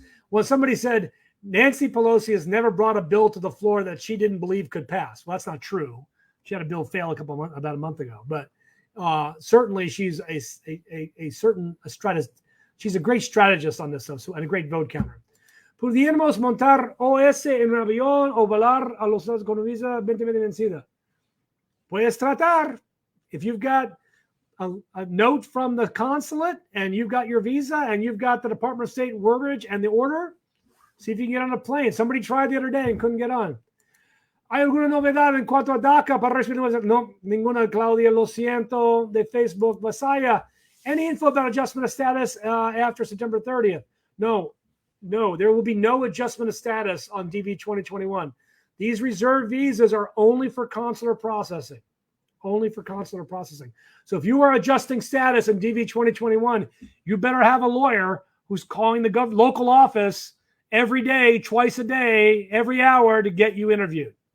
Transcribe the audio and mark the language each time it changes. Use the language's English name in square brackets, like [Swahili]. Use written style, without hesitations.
[English] Well, somebody said Nancy Pelosi has never brought a bill to the floor that she didn't believe could pass. Well, that's not true. She had a bill fail about a month ago. But certainly she's she's a great strategist on this stuff and a great vote counter. [Spanish] ¿Pudiéramos montar OS en un avión o volar a los Estados con visa 2020 vencida? Puedes tratar. [English] If you've got a note from the consulate and you've got your visa and you've got the Department of State wordage and the order, see if you can get on a plane. Somebody tried the other day and couldn't get on. [Spanish] ¿Hay alguna novedad en cuanto a DACA para recibir? No, ninguna, Claudia, lo siento, de Facebook, Masaya. [English] Any info about adjustment of status after September 30th? No, there will be no adjustment of status on DV 2021. These reserve visas are only for consular processing. Only for consular processing. So if you are adjusting status in DV 2021, you better have a lawyer who's calling the local office every day, twice a day, every hour to get you interviewed.